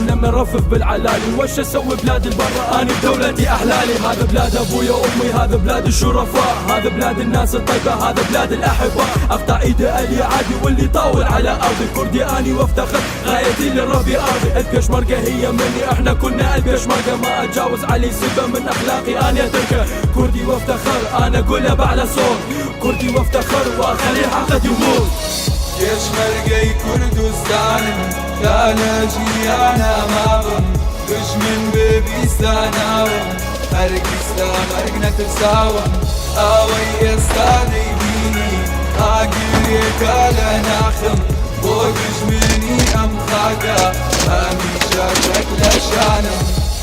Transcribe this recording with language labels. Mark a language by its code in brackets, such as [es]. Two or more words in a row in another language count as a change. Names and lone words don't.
[ar] لما نرفف بالعلالي وش اسوي بلاد البرة اني بدولتي احلالي هذا بلاد ابويا وامي هذا بلاد الشرفاء هذا بلاد الناس الطيبة هذا بلاد الاحباء اقطع ايدي اللي عادي واللي طاول على ارضي كردي اني وافتخر غايتي للربي ارضي البيشمركة هي مني احنا كنا البيشمركة ما اتجاوز علي سبة من اخلاقي اني اتركه كردي وافتخر انا اقولها باعلى صوت كردي وافتخر واخلي حقك يموت [ckb] پێشمەرگەی کوردستانم تا لە ژیانە ماڵم دژمن بێبیستاناوم هەرگیزدا مەرگ نەترساوم ئەوەی ئێستا دەیبینی ئاگرێکە لە ناخم بۆ دژمنی ئەم خاکە هەمیشە چەک لە شانم